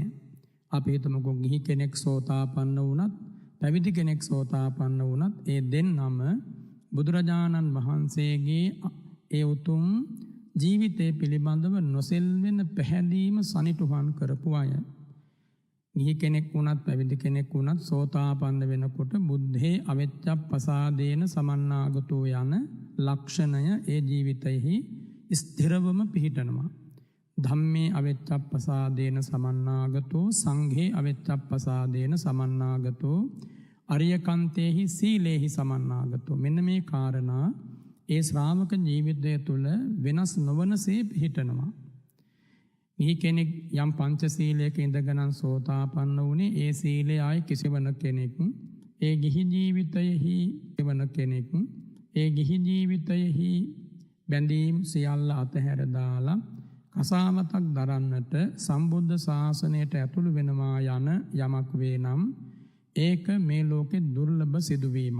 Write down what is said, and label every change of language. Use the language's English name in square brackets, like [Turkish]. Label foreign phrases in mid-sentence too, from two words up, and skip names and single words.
[Sinhala] අපි හිතමුකෝ ගිහි කෙනෙක් සෝතාපන්න වුණත් පැවිදි කෙනෙක් සෝතාපන්න වුණත් ඒ දෙන්නම බුදුරජාණන් වහන්සේගේ ඒ උතුම් ජීවිතය පිළිබඳව නොසෙල්වෙන පැහැදීම සනිටුහන් කරපු අය. ගිහි කෙනෙක් වුණත් පැවිදි කෙනෙක් වුණත් සෝතාපන්න වෙනකොට [Pali] බුද්ධේ අවෙච්ඡප්පසාදේන සමන්නාගතෝ [Sinhala] යන ලක්ෂණය ඒ ජීවිතයෙහි ස්ථිරවම පිහිටනවා. [Pali] ධම්මේ අවෙච්ඡප්පසාදේන සමන්නාගතෝ සංඝේ අවෙච්ඡප්පසාදේන සමන්නාගතෝ අරියකන්තේහි සීලේහි සමන්නාගතෝ. [Sinhala] මෙන්න මේ කාරණා ඒ ශ්‍රාවක ජීවිතය තුළ වෙනස් නොවනසේ පිහිටනවා. ගිහි කෙනෙක් යම් පංචශීලයක ඉඳගෙන සෝතාපන්න වුණේ ඒ සීලය ආයි කිසිවන කෙනෙක් ඒ ගිහි ජීවිතයෙහි එවන කෙනෙක් ඒ ගිහි ජීවිතයෙහි බැඳීම් සියල්ල අතහැර දාලා කසාවතක් දරන්නට සම්බුද්ධ ශාසනයට ඇතුළු වෙනවා යන යමක් වේ නම් ඒක මේ ලෝකේ දුර්ලභ සිදුවීමක්.